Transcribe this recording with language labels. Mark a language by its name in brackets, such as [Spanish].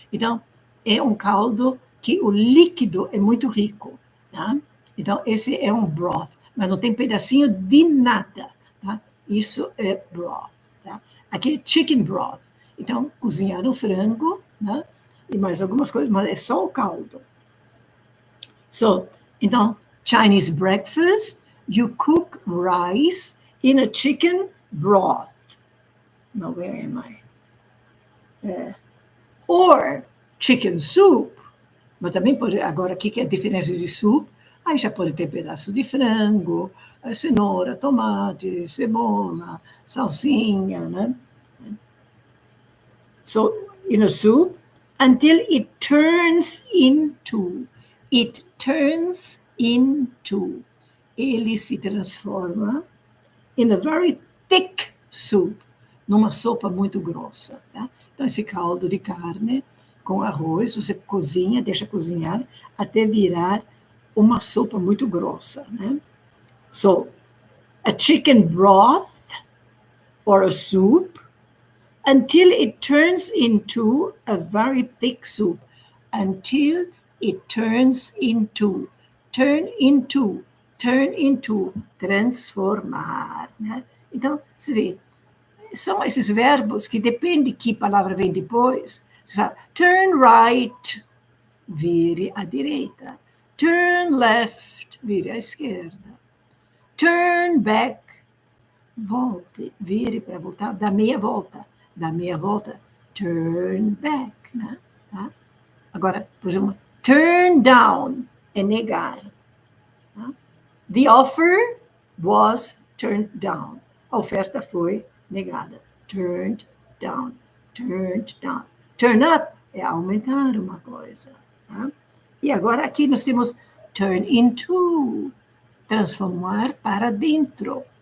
[Portuguese] Então, é um caldo que o líquido é muito rico. Tá? Então, esse é um broth, mas não tem pedacinho de nada. Tá? Isso é broth. Tá? Aqui é chicken broth. Então, cozinhar um frango, né? E mais algumas coisas, mas é só o caldo. Então, [English] Chinese breakfast, you cook rice in a chicken broth. Now, where am I? Or chicken soup. [Portuguese] Mas também pode, agora, o que é a diferença de soup? Aí já pode ter pedaço de frango, cenoura, tomate, cebola, salsinha, né? [English] So, in a soup, until it turns into. [Portuguese] Ele se transforma [English] in a very thick soup, [Portuguese] numa sopa muito grossa. Tá? Então, esse caldo de carne com arroz, você cozinha, deixa cozinhar, até virar uma sopa muito grossa. Né? [English] So, a chicken broth or a soup until it turns into a very thick soup. Until it turns into. Turn into, [Portuguese] transformar. Né? Então, você vê, são esses verbos que depende de que palavra vem depois. Você fala, [English] turn right, [Portuguese] vire à direita. [English] Turn left, [Portuguese] vire à esquerda. [English] Turn back, [Portuguese] volte, vire para voltar, dá meia volta. [English] Turn back. [Portuguese] Né? Tá? Agora, por exemplo, [English] turn down [Portuguese] é negar. Tá? [English] The offer was turned down. [Portuguese] A oferta foi negada. [English] Turned down. Turn up [Portuguese] é aumentar uma coisa. Tá? E agora aqui nós temos [English] turn into, [Portuguese] transformar para dentro.